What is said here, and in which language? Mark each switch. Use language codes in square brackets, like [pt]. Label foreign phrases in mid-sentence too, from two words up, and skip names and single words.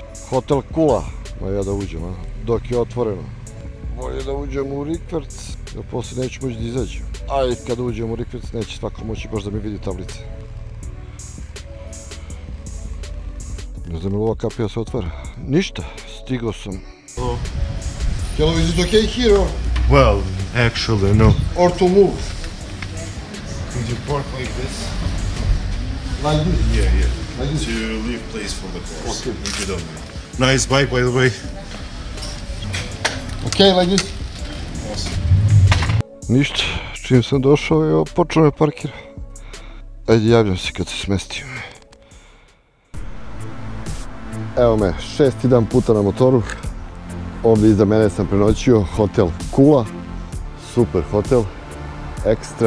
[sr] Hotel Kula. Ma ja da uđem, a? Dok je otvoreno. Bolje da uđem u rikverc, jer posle neću moći da izađem. A i kad uđem u rikverc neće svako moći baš da mi vidi tablice. Ne znam li ova kapija se otvara. Ništa, stigao sam. [en] Hello, is it okay here? Well, actually, no. Or to move? Could you park like this? Like this? Yeah. Like this? To leave place for the cars. Okay. If you don't mind. Nice bike, by the way. Okay, like this? Awesome. [sr] Ništa, čim sam došao, evo, počeo me parkira. Ajde, javljam se kad se smestim. Evo me, 6. dan puta na motoru. Ovdje iza mene sam prenoćio hotel Kula. Super hotel, ekstra.